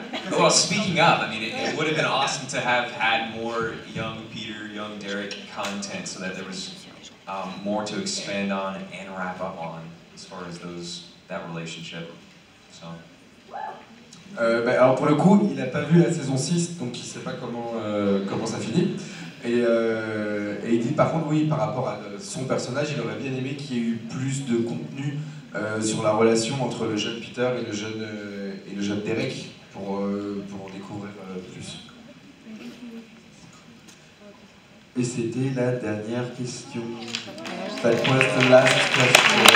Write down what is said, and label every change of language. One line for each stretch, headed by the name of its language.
English: Well, speaking of, I mean, it would have been awesome to have had more young Peter, young Derek content so that there was more to expand on and wrap up on as far as that relationship. So.
French: Alors pour le coup, il n'a pas vu la saison 6, donc il ne sait pas comment ça finit. Et il dit par contre, oui, par rapport à son personnage, il aurait bien aimé qu'il y ait eu plus de contenu sur la relation entre le jeune Peter et le jeune Derek pour en découvrir plus. Et c'était la dernière question.
English: That was the last question.